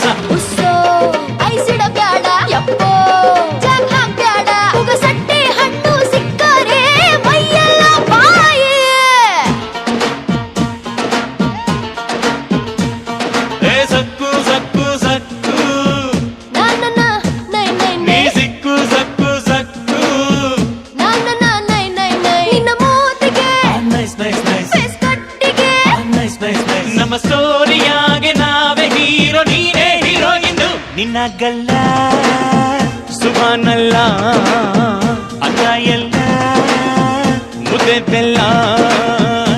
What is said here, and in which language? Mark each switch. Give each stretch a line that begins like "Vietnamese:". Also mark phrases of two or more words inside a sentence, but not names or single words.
Kannada: ಉಸ್ಸೋ ಐಸಿಡಬೇಡ ಯಪ್ಪೋ, ಜಾಕ್ ಹಾಕ್ಬೇಡ, ಉಗಸಟ್ಟೆ ಹಣ್ಣು ಸಿಕ್ಕರೆ ಮೈಯೆಲ್ಲ ಬಾಯಿ. ಏ ಸಕ್ಕು ಸಕ್ಕು ಸಕ್ಕು, na na na nay nay ನೀ nay, ಸಿಕ್ಕು ಸಕ್ಕು ಸಕ್ಕು. na na na nay nay nay. ನಿನ್ನ ಮೂತಿಗೆ
English: nice nice nice,
Kannada: ಫೇಸ್ ಕಟ್ಟಿಗೆ
English: nice nice nice.
Kannada: ನಮ್ಮ ಸ್ಟೋರಿಯಾಗೆ ನಾವೇ ಹೀರೋ, ನೀನೇ ಹೀರೋಯಿನ್. ನಿನ್ನ ಗಲ್ಲ ಸುಭಾನಲ್ಲ, ಅದ ಎಲ್ಲ ಮುದ್ದೆ ಬೆಲ್ಲ.